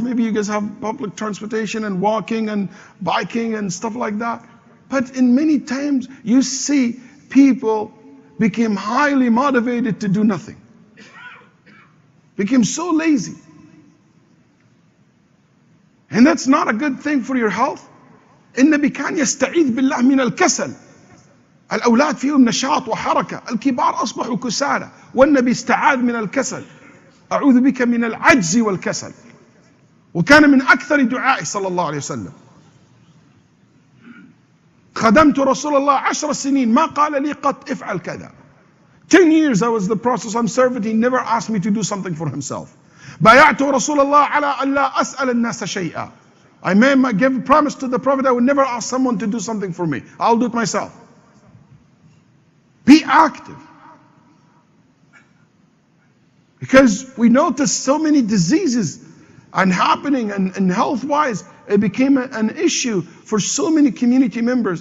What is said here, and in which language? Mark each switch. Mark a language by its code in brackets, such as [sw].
[en] Maybe you guys have public transportation and walking and biking and stuff like that. But in many times, you see people became highly motivated to do nothing. Became so lazy. And that's not a good thing for your health. [ar] النبي كان يستعيذ بالله من الكسل. الأولاد فيهم نشاط وحركة. الكبار أصبحوا كسالى. والنبي استعاذ من الكسل. أعوذ بك من العجز والكسل. وكان من أكثر دعائه صلى الله عليه وسلم. خدمت رسول الله 10 سنين ما قال لي قط افعل كذا. [en] 10 years I was the process I'm serving. He never asked me to do something for himself. [ar] بايعت رسول الله على أن لا أسأل الناس شيئا. [en] I gave a promise to the Prophet I would never ask someone to do something for me. I'll do it myself. Be active. Because we notice so many diseases and happening and health-wise, it became an issue for so many community members.